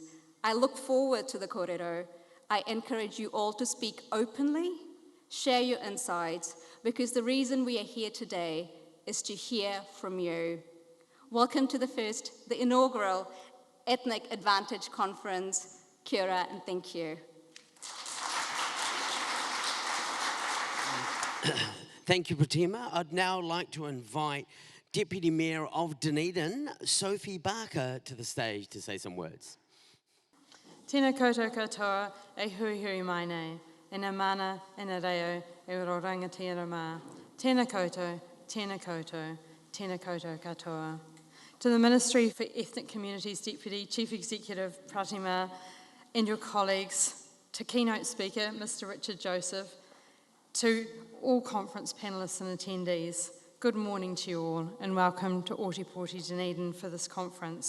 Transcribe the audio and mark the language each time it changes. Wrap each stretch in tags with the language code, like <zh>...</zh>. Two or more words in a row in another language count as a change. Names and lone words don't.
<en>I look forward to the kōrero. I encourage you all to speak openly, share your insights, because the reason we are here today is to hear from you. Welcome to the inaugural Ethnic Advantage Conference.</en> <mi>Kia ora</mi> <en>and thank you. Thank you, Pratima. I'd now like to invite Deputy Mayor of Dunedin, Sophie Barker, to the stage to say some words.</en> <mi>Tēnā koutou katoa, e hui hui mai nei, e nā mana, e nā reo, e ro rangatira mā. Tēnā koutou, tēnā koutou, tēnā koutou katoa.</mi> <en>To the Ministry for Ethnic Communities Deputy Chief Executive Pratima and your colleagues, to keynote speaker Mr. Richard Joseph, to all conference panellists and attendees, good morning to you all and welcome to Ōtepoti Dunedin for this conference.</en>